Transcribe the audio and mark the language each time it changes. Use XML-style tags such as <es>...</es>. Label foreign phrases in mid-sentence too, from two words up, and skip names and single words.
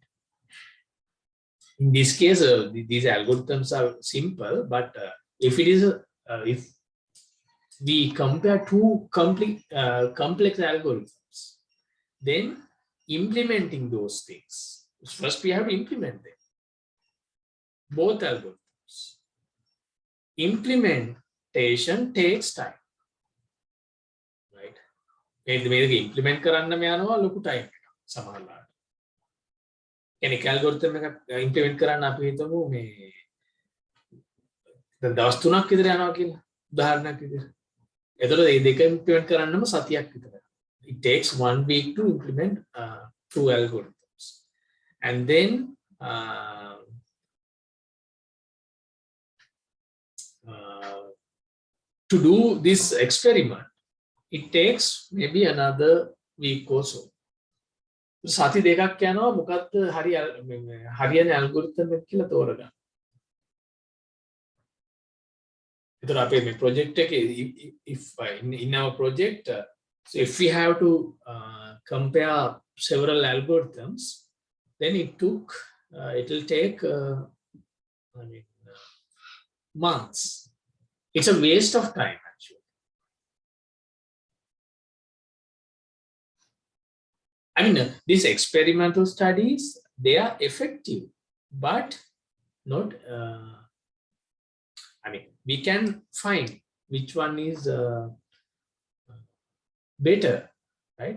<en>In this case, these algorithms are simple, but if it is if we compare two complex algorithms, then implementing those things, first we have to implement them, both algorithms. Implementation takes time, right?</en> <si>මේක implement කරන්නම යනවා ලොකු time එකක් සමහරවිට. කෙනෙක් algorithm එකක් implement කරන්න අපි හිතමු මේ දැන් දවස් 3ක් විතර යනවා කියලා උදාහරණයක් විදිහට. එතකොට මේ දෙක implement කරන්නම සතියක් විතර.</si> <en>It takes 1 week to implement 2 algorithms. And then to do this experiment, it takes maybe another week or so.</en> <si>සති දෙකක් යනවා මොකක්ද හරියන ඇල්ගොරිතම් එක කියලා තෝරගන්න. එතකොට අපේ මේ project එකේ</si> <en>if in our project so if we have to compare several algorithms, then it will take months. It's a waste of time actually. I mean, these experimental studies, they are effective, but not, I mean, we can find which one is better, right?</en>